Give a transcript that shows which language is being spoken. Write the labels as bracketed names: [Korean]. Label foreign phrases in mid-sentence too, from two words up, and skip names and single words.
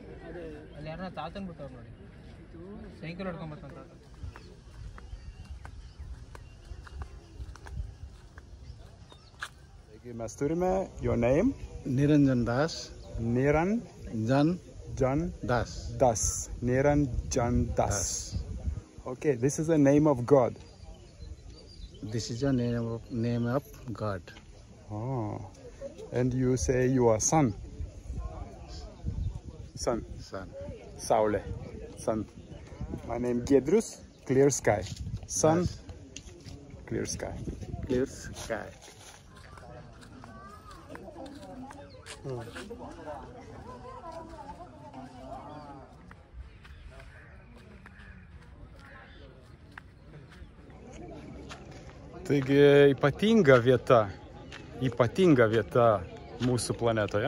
[Kannada] ಅದೇ ಅಲ್ಲಿ ಯಾರನ್ನ ತಾತನ್ ಬಿಟ್ಟವ್ರು ನೋಡಿ, ಸೈಕಲ್ ಹೊಡ್ಕೊಂಬರ್ತಾನೆ ತಾತ. [Lithuanian] Mes turime [English] your name? Niranjan Das. Niranjan Das. Das. Niranjan Das. Okay, this is the name of God. This is the name of God. Oh, and you say you are son. Son. Saule. Son. My name Giedrius. Clear sky. Sun. Yes. Clear sky. Clear sky. [Lithuanian] Taigi ypatinga vieta mūsų planetoje.